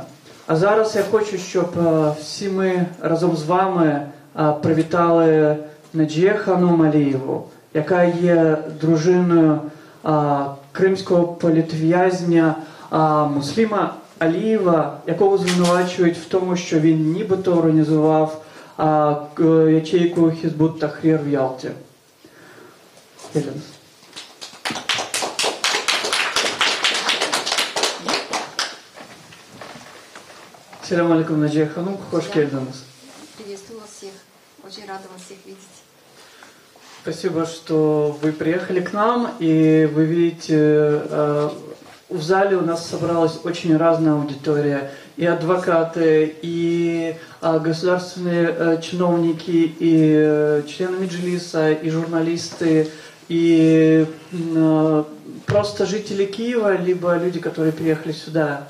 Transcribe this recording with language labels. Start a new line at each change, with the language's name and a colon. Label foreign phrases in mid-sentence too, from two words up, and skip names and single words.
Ukrainian: А зараз я хочу, щоб всі ми разом з вами привітали Наджію Ханум Алієву, яка є дружиною кримського політв'язня Мусліма Алієва, якого звинувачують в тому, що він нібито організував ячейку Хізбут Тахрір в Ялті.
Arabic: سلام عليكم,
Crimean Tatar: Наджия Ханум, хош келдіңіз.
Russian: Приветствую вас всех. Очень рада вас всех видеть. Спасибо, что вы приехали к нам, и вы видите, в зале у нас собралась очень разная аудитория. И адвокаты, и государственные чиновники, и члены Меджлиса, и журналисты, и просто жители Киева, либо люди, которые приехали сюда.